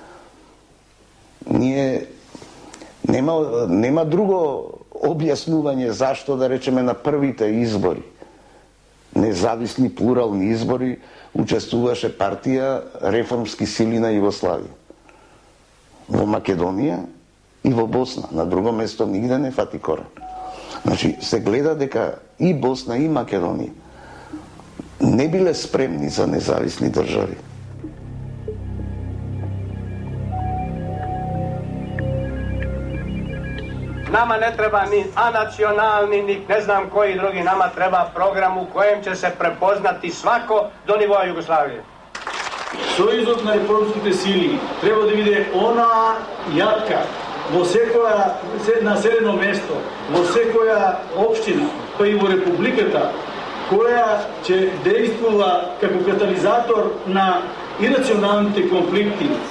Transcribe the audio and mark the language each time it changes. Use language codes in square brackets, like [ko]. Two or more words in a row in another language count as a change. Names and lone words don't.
[mk] Нема друго објаснување зашто, да речеме, на првите избори, независни плурални избори, учествуваше партија Реформски сили на Југославија. Во Македонија и во Босна. На друго место нигде не фати корен. Значи, се гледа дека и Босна и Македонија не биле спремни за независни држави. [sr] Nama ne treba ni anacionalni, ni ne znam koji drugi, nama treba program u kojem će se prepoznati svako do nivoa Jugoslavije. [mk] Сојузот на реформските сили треба да биде она јатка во секоја населено место, во секоја општина, па и во републиката, која ќе действува како катализатор на ирационалните конфликти.